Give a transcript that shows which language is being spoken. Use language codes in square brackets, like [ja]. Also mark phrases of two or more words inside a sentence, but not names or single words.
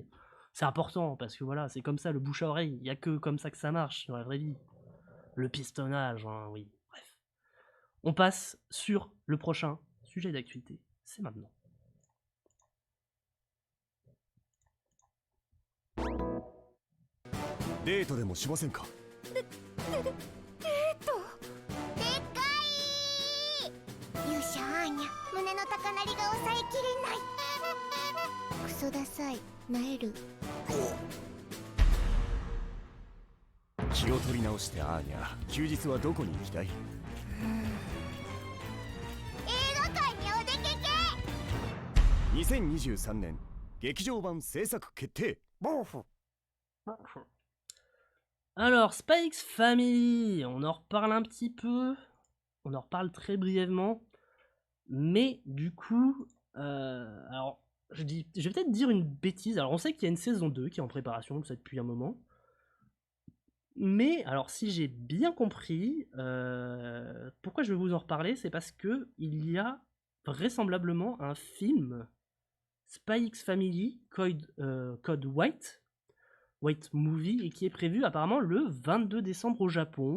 [fr] C'est important, parce que voilà, c'est comme ça, le bouche à oreille. Il n'y a que comme ça que ça marche dans la vraie vie. Le pistonnage, oui. Bref. On passe sur le prochain sujet d'actualité. C'est maintenant. [ja] デートでもしませんか？デートでかい。勇者アーニャ、胸の高鳴りが抑えきれない。クソダサい、なえる。気を取り直してアーニャ、休日はどこに行きたい？映画館にお出かけ。 2023年劇場版制作決定。 [fr] Alors, Spy X Family, on en reparle un petit peu, on en reparle très brièvement, mais du coup, alors, je vais peut-être dire une bêtise. Alors, on sait qu'il y a une saison 2 qui est en préparation, ça depuis un moment, mais, alors, si j'ai bien compris, pourquoi je vais vous en reparler, c'est parce que il y a vraisemblablement un film Spy X Family Code White Movie, et qui est prévu apparemment le 22 décembre au Japon.